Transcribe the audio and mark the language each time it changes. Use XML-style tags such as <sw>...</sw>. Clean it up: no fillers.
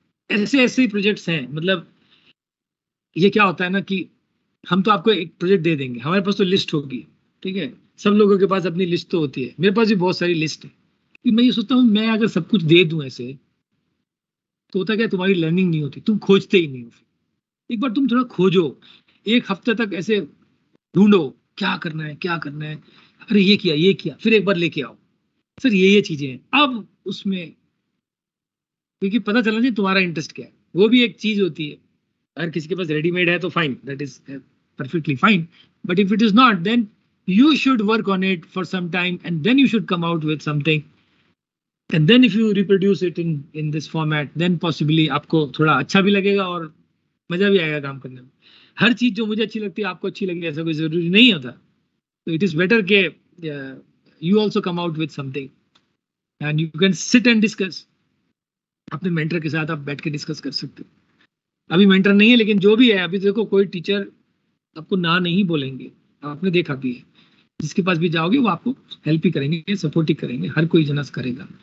<hi>ऐसे ऐसे प्रोजेक्ट्स हैं, मतलब ये क्या होता है ना कि हम तो आपको एक प्रोजेक्ट दे देंगे, हमारे पास तो लिस्ट होगी, ठीक है, सब लोगों के पास अपनी लिस्ट तो होती है, मेरे पास भी बहुत सारी लिस्ट है, कि मैं ये सोचता हूँ मैं अगर सब कुछ दे दूं ऐसे, तो होता क्या, तुम्हारी लर्निंग नहीं होती, तुम खोजते ही नहीं हो। एक बार तुम थोड़ा खोजो, एक हफ्ते तक ऐसे ढूंढो क्या करना है क्या करना है, अरे ये किया, फिर एक बार लेके आओ, सर ये चीजें हैं, अब उसमें क्योंकि पता चलना चाहिए तुम्हारा इंटरेस्ट क्या है, वो भी एक चीज होती है। अगर किसी के पास रेडीमेड है तो fine,</hi> <en>that is perfectly fine, but if it is not, then you should work on it for some time and then you should come out with something, and then if you reproduce it in this format, then possibly</en> <hi>आपको थोड़ा अच्छा भी लगेगा और मजा भी आएगा काम करने में। हर चीज जो मुझे अच्छी लगती है आपको अच्छी लगेगी ऐसा कोई जरूरी नहीं होता, तो</hi> <en>it is better के you also come out with something and you can sit and discuss,</en> <hi>अपने मेंटर के साथ आप बैठ के डिस्कस कर सकते हो। अभी मेंटर नहीं है लेकिन जो भी है, अभी देखो कोई टीचर आपको ना नहीं बोलेंगे, आपने देखा भी है, जिसके पास भी जाओगे वो आपको हेल्प ही करेंगे, सपोर्ट ही करेंगे, हर कोई जनस करेगा।</hi>